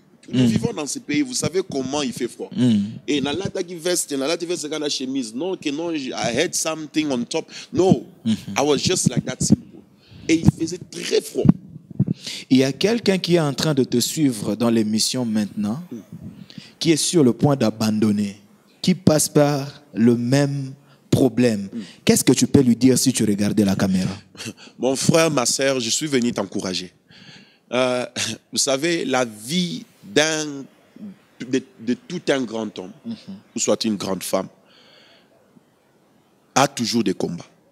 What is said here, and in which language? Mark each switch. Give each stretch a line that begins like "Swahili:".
French: Nous vivons dans ce pays, vous savez comment il fait froid. Et dans la veste, dans la chemise, non,
English: I had something on top. No, I was just like that simple.
French: Et il faisait très froid. Il y a quelqu'un qui est en train de te suivre dans l'émission maintenant, qui est sur le point d'abandonner, qui passe par le même problème. Qu'est-ce que tu peux lui dire si tu regardais la caméra? Mon frère, ma sœur, je suis venu t'encourager. Vous savez, la vie de tout un grand homme, ou soit une grande femme, a toujours des combats.